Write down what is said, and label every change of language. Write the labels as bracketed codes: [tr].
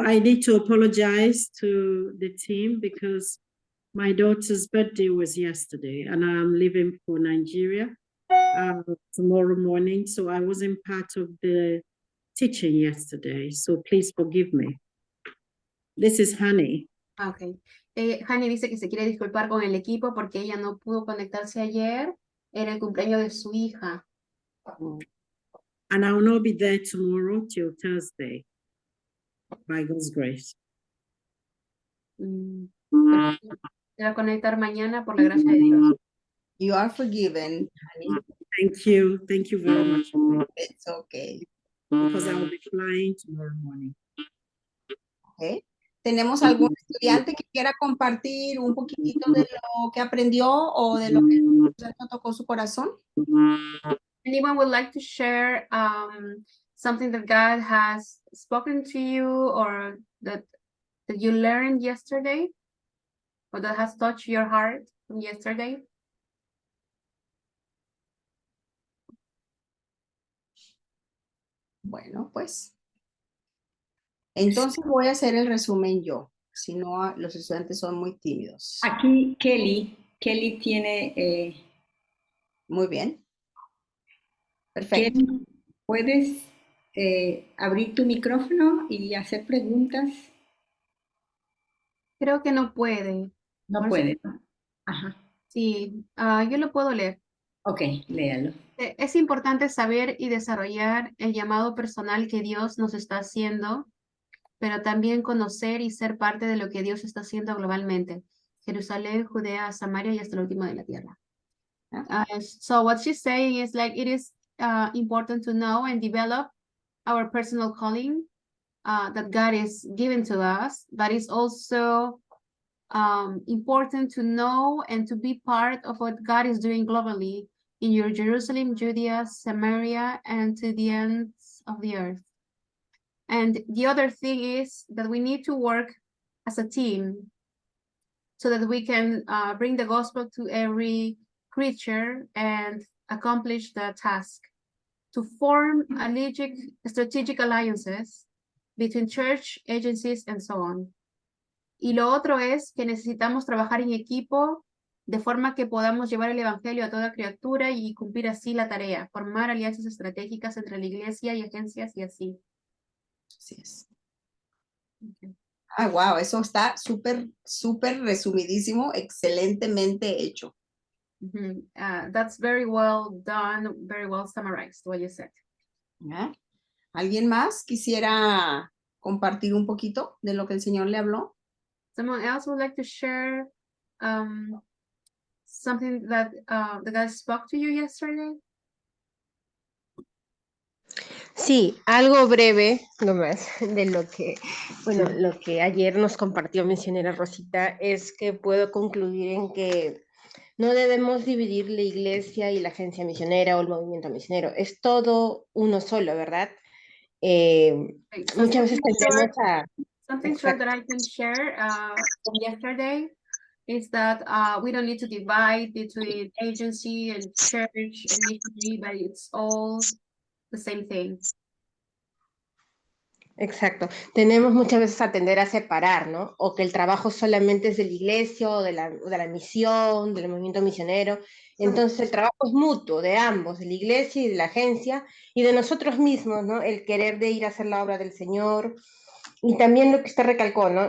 [en] I need to apologize to the team because my daughter's birthday was yesterday and I'm leaving for Nigeria tomorrow morning. So I wasn't part of the teaching yesterday. So please forgive me. This is Honey. Okay. [es] Hani dice que se quiere disculpar con el equipo porque ella no pudo conectarse ayer. Era el cumpleaños de su hija. [en] And I will not be there tomorrow till Thursday, by God's grace. [es] Se va a conectar mañana por la gracia de Dios. [en] You are forgiven. honey. Thank you. Thank you very much. It's okay. Because I will be flying tomorrow morning. Okay. [es] ¿Tenemos algún estudiante que quiera compartir un poquitito de lo que aprendió o de lo que tocó su corazón? [en] Anyone would like to share something that God has spoken to you or that you learned yesterday or that has touched your heart from yesterday? [es] Bueno, pues. Entonces voy a hacer el resumen yo. Si no, los estudiantes son muy tímidos. Aquí Kelly tiene, Muy bien. Perfecto. Kelly, ¿puedes abrir tu micrófono y hacer preguntas? Creo que no puede. No Por puede, eso- ¿no? Ajá, Sí, yo lo puedo leer. ok, léalo. Es importante saber y desarrollar el llamado personal que Dios nos está haciendo, pero también conocer y ser parte de lo que Dios está haciendo globalmente. Jerusalén, Judea, Samaria y hasta el último de la tierra. [en] So what she's saying is like it is important to know and develop our personal calling that God is giving to us, but it's also important to know and to be part of what God is doing globally in your Jerusalem, Judea, Samaria, and to the ends of the earth. And the other thing is that we need to work as a team so that we can bring the gospel to every creature and accomplish the task to form strategic alliances between church agencies and so on. [es] Y lo otro es que necesitamos trabajar en equipo de forma que podamos llevar el evangelio a toda criatura y cumplir así la tarea, formar alianzas estratégicas entre la iglesia y agencias y así. Así es. [en] Okay. [es] Ah, wow, eso está súper resumidísimo, excelentemente hecho. [en] That's very well done, very well summarized, what you said. [es] ¿Ya? ¿Alguien más quisiera compartir un poquito de lo que el Señor le habló? [en] Someone else would like to share something that the God spoke to you yesterday? [es] Sí, algo breve nomás de lo que, bueno, lo que ayer nos compartió misionera Rosita es que puedo concluir en que no debemos dividir la iglesia y la agencia misionera o el movimiento misionero. Es todo uno solo, ¿verdad? [en] Right, so [es] Muchas veces tendemos a... [en] something short [es] Exacto. [en] that I can share from yesterday is that we don't need to divide between agency and church and missionary, but it's all the same thing. [es] Exacto. Tenemos muchas veces a tender a separar, ¿no? O que el trabajo solamente es de la iglesia o de la misión, del movimiento misionero. Entonces el trabajo es mutuo de ambos, de la iglesia y de la agencia y de nosotros mismos, ¿no? El querer de ir a hacer la obra del Señor. Y también lo que usted recalcó, ¿no?